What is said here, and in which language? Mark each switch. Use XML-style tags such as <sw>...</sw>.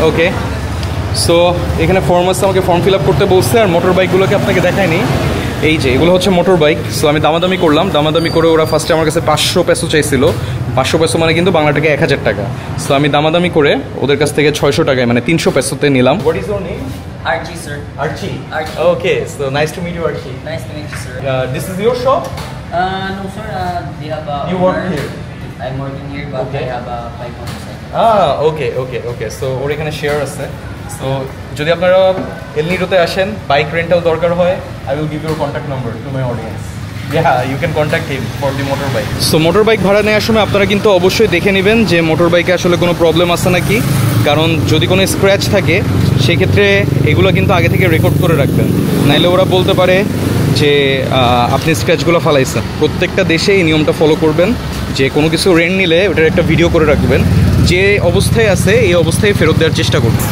<bn>ওকে, so এখানে form আছে, আমাকে ফর্ম ফিল আপ করতে বলছে। আর মোটর বাইকগুলোকে আপনাকে দেখায়নি, এই যে এগুলো হচ্ছে মোটর বাইক। সো আমি দামাদামি করলাম, দামাদামি করে ওরা ফার্স্টে আমার কাছে 500 পেসো চাইছিল। 500 পেসো মানে কিন্তু বাংলা টাকায় 1000 টাকা। সো আমি দামাদামি করে ওদের কাছ থেকে 600 টাকায়, মানে 300 পেসোতে নিলাম।</bn> <en>What is your name? Archie, sir. Archie. Archie. Okay, so nice to meet you, Archie. Nice to meet you, sir. This is your shop? No, sir. They have a. You work here? I'm working here, but Okay. I have a bike motorcycle. Okay.</en> <bn>So ওর এখানে share আছে।</bn> <en>So</en> <bn>যদি আপনারা এল নিডোতে আসেন, bike rental দরকার হয়,</bn> <en>I will give your contact number to my audience. Yeah, you can contact him for the motorbike.</en> <bn>So motorbike ভাড়া নেওয়ার সময় আপনারা কিন্তু অবশ্যই দেখে নেবেন যে মোটরবাইকে আসলে কোনো প্রবলেম আছে নাকি, কারণ যদি কোনো স্ক্র্যাচ থাকে সেক্ষেত্রে এগুলো কিন্তু আগে থেকে রেকর্ড করে রাখবেন, নাইলে ওরা বলতে পারে যে আপনি স্ক্র্যাচগুলো ফালাইছেন। প্রত্যেকটা দেশে এই নিয়মটা ফলো করবেন যে কোনো কিছু রেন্ট নিলে ওটার একটা ভিডিও করে রাখবেন, যে অবস্থায় আছে এই অবস্থায় ফেরত দেওয়ার চেষ্টা করবেন।</bn>